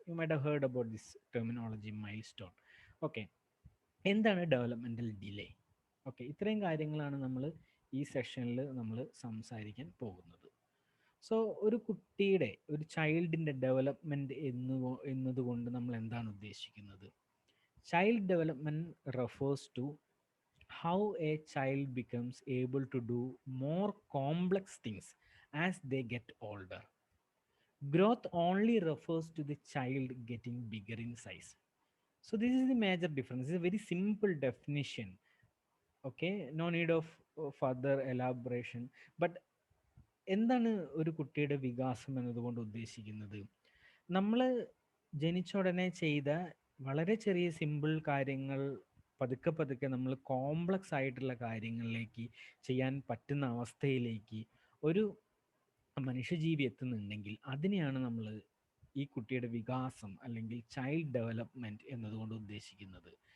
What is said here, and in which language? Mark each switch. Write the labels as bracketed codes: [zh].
[en] You might have heard about this terminology, milestone. Okay, [ml] എന്താണ് developmental delay? Okay, ഇത്രയും കാര്യങ്ങളാണ് നമ്മൾ ഈ സെഷനിൽ നമ്മൾ സംസാരിക്കാൻ പോകുന്നത്. സോ ഒരു ചൈൽഡിൻ്റെ ഡെവലപ്മെൻറ്റ് എന്നതുകൊണ്ട് നമ്മൾ എന്താണ് ഉദ്ദേശിക്കുന്നത്? [en] Child development refers to how a child becomes able to do more complex things as they get older. Growth only refers to the child getting bigger in size. So this is the major difference. It's a very simple definition. Okay, no need of further elaboration. [ml] But എന്താണ് ഒരു കുട്ടിയുടെ വികാസം എന്നതുകൊണ്ട് ഉദ്ദേശിക്കുന്നത്? നമ്മൾ ജനിച്ച ഉടനെ ചെയ്ത വളരെ ചെറിയ സിമ്പിൾ കാര്യങ്ങൾ പതുക്കെ പതുക്കെ നമ്മൾ കോംപ്ലക്സ് ആയിട്ടുള്ള കാര്യങ്ങളിലേക്ക് ചെയ്യാൻ പറ്റുന്ന അവസ്ഥയിലേക്ക് ഒരു മനുഷ്യജീവി എത്തുന്നുണ്ടെങ്കിൽ അതിനെയാണ് നമ്മൾ ഈ കുട്ടിയുടെ വികാസം അല്ലെങ്കിൽ ചൈൽഡ് ഡെവലപ്മെൻറ്റ് എന്നതുകൊണ്ട് ഉദ്ദേശിക്കുന്നത്.